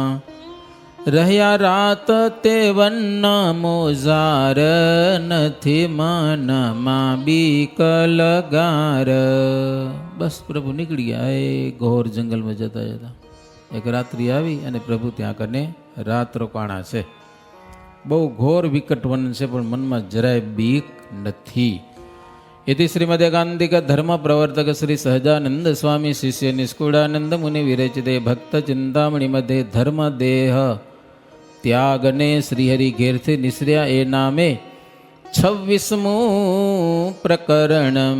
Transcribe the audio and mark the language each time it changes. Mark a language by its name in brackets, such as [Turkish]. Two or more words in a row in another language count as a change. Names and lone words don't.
[Gujarati] રહ્યા રાત તે વન્ન મોઝાર, નથી મનમાં બીક લગાર. બસ પ્રભુ નીકળી ગયા એ ઘોર જંગલમાં જતા જતા. એક રાત્રિ આવી અને પ્રભુ ત્યાં કને રાત રોકાણા છે. બહુ ઘોર વિકટ વન છે પણ મનમાં જરાય બીક નથી. [Sanskrit] इति श्रीमदेकांतिक धर्म प्रवर्तक श्री सहजानंद स्वामी शिष्य निष्कुड़ानंद मुनि विरचिते भक्त चिंतामणि मध्ये धर्म देह त्यागने श्रीहरि घेरथे निश्र्या ए नामे 26मुं प्रकरणम.